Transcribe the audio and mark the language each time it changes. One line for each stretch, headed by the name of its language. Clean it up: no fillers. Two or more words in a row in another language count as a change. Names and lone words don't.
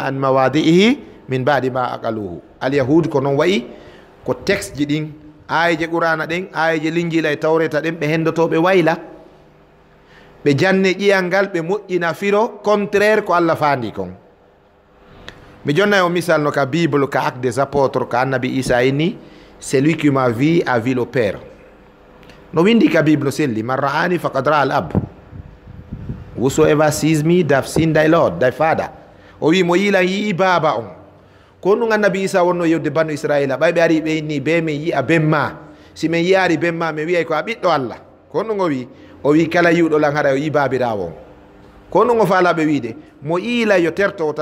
Arabic: عن مواضعه من بعد ما عقلوه اليهود
Fula: ko noon wayi ko texte ji ɗin ayeje qur'ana ɗen ayeje linjila e tawreta ɗen ɓe hendotoɓe wayla ɓe janne ƴiyal ngal ɓe moƴƴina firo contraire ko Allah fandi kon mi jonna o misal no ka bible ka acte des apôtres ka annabi Isa inni
French: celui qui m'a vu a vu le
Fula: père no windi ka bible selli
Arabic: من رآني فقد رأى الأب
English: whosoever sees me they've seen thy Lord thy father
Fula: o wi mo yiilan yii baba on ko ɗum annabi Isa wonno yewde banu Israila ɓay ɓe ari ɓe inni be min yi'a ben ma si min yiyari ben ma mi wiyay ko a ɓiɗɗo Allah ko ɗum o wi kala yiwɗo lan haɗa o yi babirawo on ko ɗum o faalaɓe wiide mo iila yo terto